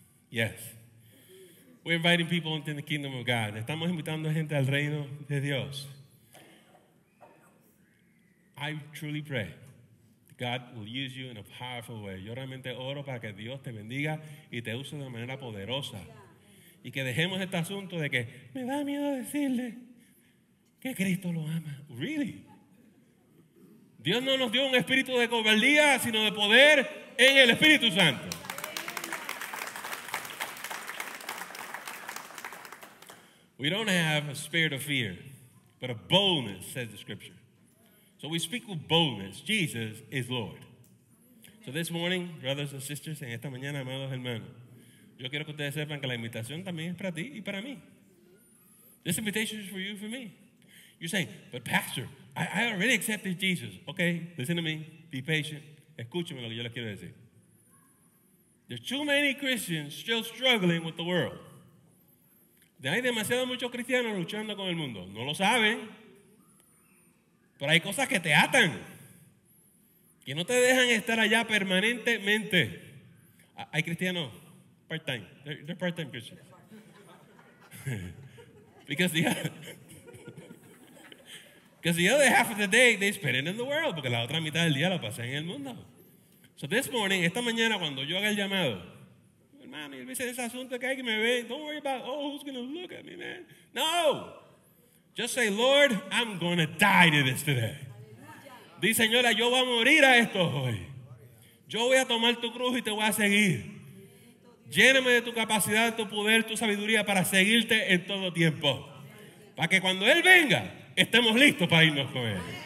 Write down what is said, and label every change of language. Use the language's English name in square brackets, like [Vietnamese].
[English] Yes. We're inviting people into the kingdom of God. [Spanish] Estamos invitando gente al reino de Dios. [English] I truly pray that God will use you in a powerful way. [Spanish] Yo realmente oro para que Dios te bendiga y te use de manera poderosa. Y que dejemos este asunto de que me da miedo decirle que Cristo lo ama. [English] Really? [Spanish] Dios no nos dio un espíritu de cobardía, sino de poder en el Espíritu Santo. [English] We don't have a spirit of fear, but a boldness, says the scripture. So we speak with boldness. Jesus is Lord. So this morning, brothers and sisters, [Spanish] en esta mañana, amados hermanos, yo quiero que ustedes sepan que la invitación también es para ti y para mí. [English] This invitation is for you and for me. You're saying, but pastor, I already accepted Jesus. Okay, listen to me. Be patient. [Spanish] Escúchame lo que yo les quiero decir. [English] There's too many Christians still struggling with the world. [Spanish] Hay demasiados muchos cristianos luchando con el mundo. No lo saben, pero hay cosas que te atan, que no te dejan estar allá permanentemente. Hay cristianos part-time. [English] They're part-time Christians. Because the other half of the day they spend it in the world, [Spanish] porque la otra mitad del día la pasan en el mundo. [English] So this morning, [Spanish] esta mañana cuando yo haga el llamado, hermano, y dice ese asunto que hay que me ve, [English] don't worry about, who's going to look at me, man. [Spanish] No. [English] Just say, Lord, I'm going to die to this today. [Spanish] Di, Señora, yo voy a morir a esto hoy. Yo voy a tomar tu cruz y te voy a seguir. Lléname de tu capacidad, de tu poder, tu sabiduría para seguirte en todo tiempo. Para que cuando Él venga, estemos listos para irnos con Él.